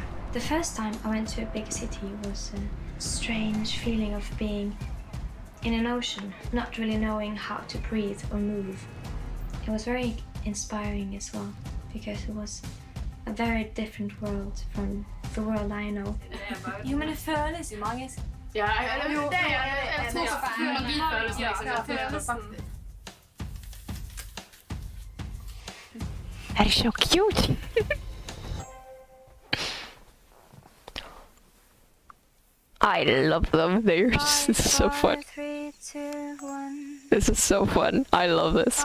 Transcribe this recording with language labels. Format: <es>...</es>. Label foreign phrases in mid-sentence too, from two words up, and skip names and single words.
<en>The first time I went to a big city was a strange feeling of being in an ocean, not really knowing how to breathe or move. It was very inspiring as well, because it was a very different world from the world I know.</en> <no>Jo, men det føles jo magisk. Ja, jeg tror så magifølelsen liksom.</no> <en>That is so cute. I love them. They're so fun. 3, 2, 1. This is so fun. I love this.</en>